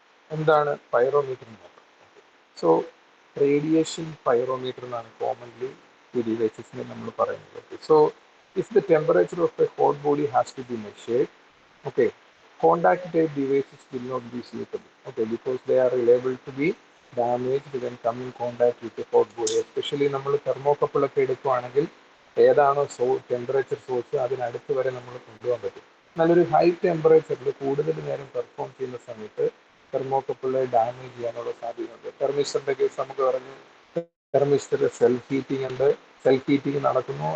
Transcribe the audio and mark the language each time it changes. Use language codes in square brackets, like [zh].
[ml] എന്താണ് പൈറോമീറ്റർ എന്ന് നോക്കാം. സോ റേഡിയേഷൻ പൈറോമീറ്റർ എന്നാണ് കോമൺലി ഈ ഡിവൈസസിനെ നമ്മൾ പറയുന്നത്. [en] Okay, so if the temperature of a hot body has to be measured, okay, contact type devices will not be suitable, okay, because they are liable to be damaged when come in contact with the hot body. [ml] Especially നമ്മൾ thermocouple ഒക്കെ എടുക്കുകയാണെങ്കിൽ ഏതാണോ temperature source അതിനടുത്ത് വരെ നമ്മൾ കൊണ്ടുപോകാൻ പറ്റും. നല്ലൊരു ഹൈ ടെമ്പറേച്ചറിൽ കൂടുതൽ നേരം പെർഫോം ചെയ്യുന്ന സമയത്ത് തെർമോകപ്പിളെ ഡാമേജ് ചെയ്യാനുള്ള സാധ്യതയുണ്ട്. തെർമിസ്റ്ററിന്റെ കേസ് നമുക്ക് പറഞ്ഞു, തെർമിസ്റ്റർ സെൽഫ് ഹീറ്റിംഗ് ഉണ്ട്, സെൽഫ് ഹീറ്റിംഗ് നടക്കുന്നു.